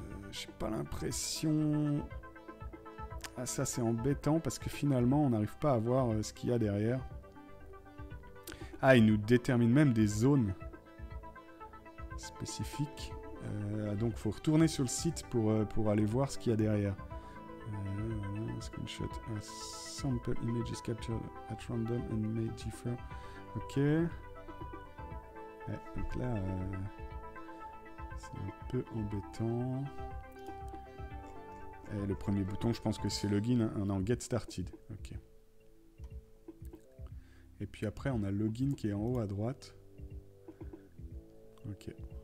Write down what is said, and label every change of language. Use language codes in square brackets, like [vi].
[fr] J'ai pas l'impression... Ah, ça c'est embêtant parce que finalement on n'arrive pas à voir ce qu'il y a derrière. Ah, il nous détermine même des zones spécifiques. Donc il faut retourner sur le site pour aller voir ce qu'il y a derrière. [en] Screenshot. A sample image is captured at random and may differ. [fr] Ok. Ouais, donc là, c'est un peu embêtant. Et le premier bouton, je pense que c'est login, hein, non, get started. Ok. Et puis après, on a login qui est en haut à droite. Ok.